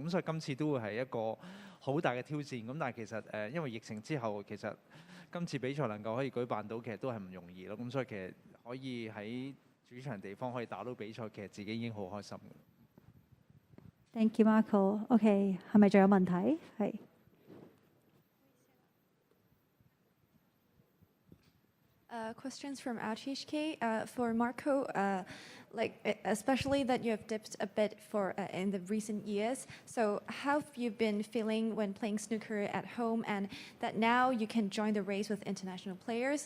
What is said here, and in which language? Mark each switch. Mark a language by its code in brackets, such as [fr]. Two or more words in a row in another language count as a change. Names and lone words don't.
[yue] 咁所以今次都會係一個好大嘅挑戰。咁但係其實因為疫情之後，其實今次比賽能夠可以舉辦到，其實都係唔容易咯。咁所以其實可以喺主場地方可以打到比賽，其實自己已經好開心嘅。 [en] Thank you, Marco. [yue] OK， 係咪仲有問題？係。 [en] Questions from TMHK for Marco. Especially that you have dipped a bit in the recent years. So how have you been feeling when playing snooker at home, and that now you can join the race with international players?